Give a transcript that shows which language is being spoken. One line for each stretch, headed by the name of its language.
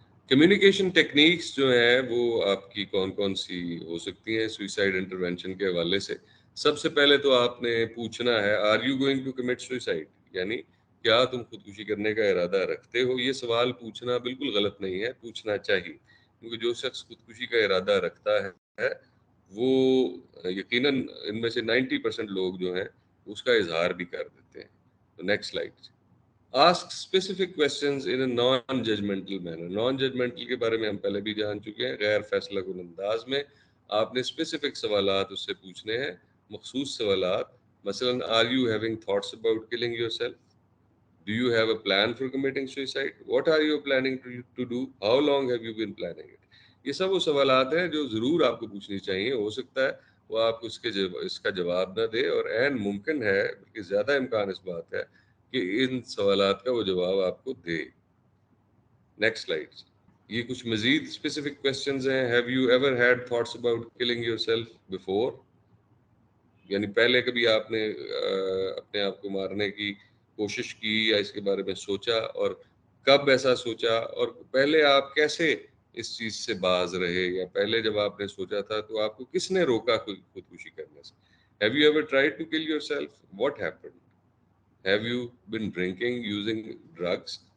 Urdu: Communication techniques جو ہیں وہ آپ کی کون کون سی ہو سکتی ہیں سوئسائڈ انٹرونشن کے حوالے سے؟ سب سے پہلے تو آپ نے پوچھنا ہے
English: are you going to commit suicide,
Urdu: یعنی کیا تم خودکشی کرنے کا ارادہ رکھتے ہو. یہ سوال پوچھنا بالکل غلط نہیں ہے، پوچھنا چاہیے، کیونکہ جو شخص خودکشی کا ارادہ رکھتا ہے وہ یقیناً ان میں سے 90% لوگ جو ہیں اس کا اظہار بھی کر دیتے ہیں. تو next slide.
English: Ask specific questions in a non-judgmental manner.
Urdu: Non-judgmental کے بارے میں ہم پہلے بھی جان چکے ہیں. غیر فیصلہ کن انداز میں آپ نے اسپیسیفک سوالات اس سے پوچھنے ہیں، مخصوص سوالات. مثلا
English: are you having thoughts about killing yourself? Do you have a plan for committing suicide? What are you planning to do? How long have you been planning it?
Urdu: یہ سب وہ سوالات ہیں جو ضرور آپ کو پوچھنی چاہیے. ہو سکتا ہے وہ آپ کو اس کا جواب نہ دے، اور عین ممکن ہے بلکہ زیادہ امکان اس بات ہے کہ ان سوالات کا وہ جواب آپ کو دے. Next slide. یہ کچھ مزید اسپیسیفک کوسچنز ہیں.
English: Have you ever had thoughts about killing yourself before?
Urdu: یعنی پہلے کبھی آپ نے اپنے آپ کو مارنے کی کوشش کی یا اس کے بارے میں سوچا، اور کب ایسا سوچا، اور پہلے آپ کیسے اس چیز سے باز رہے، یا پہلے جب آپ نے سوچا تھا تو آپ کو کس نے روکا خودکشی کرنے سے؟
English: Have you ever tried to kill yourself? What happened? Have you been drinking, using drugs?